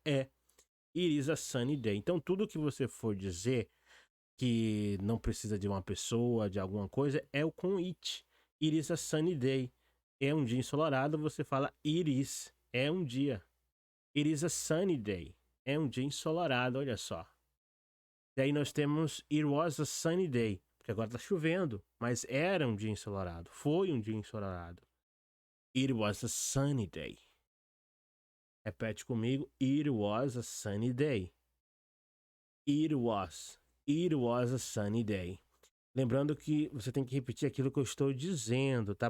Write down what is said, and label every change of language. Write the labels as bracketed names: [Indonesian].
[English] It is a sunny day. [Portuguese] Então, tudo que você for dizer que não precisa de uma pessoa, de alguma coisa, é o com it. [English] It is a sunny day. [Portuguese] É um dia ensolarado, você fala [English] it is. [Portuguese] É um dia. [English] It is a sunny day. [Portuguese] É um dia ensolarado, olha só. Daí nós temos [English] it was a sunny day. [Portuguese] Porque agora tá chovendo, mas era um dia ensolarado. Foi um dia ensolarado. [English] It was a sunny day. [Portuguese] Repete comigo. [English] It was a sunny day. It was a sunny day. [Portuguese] Lembrando que você tem que repetir aquilo que eu estou dizendo, tá?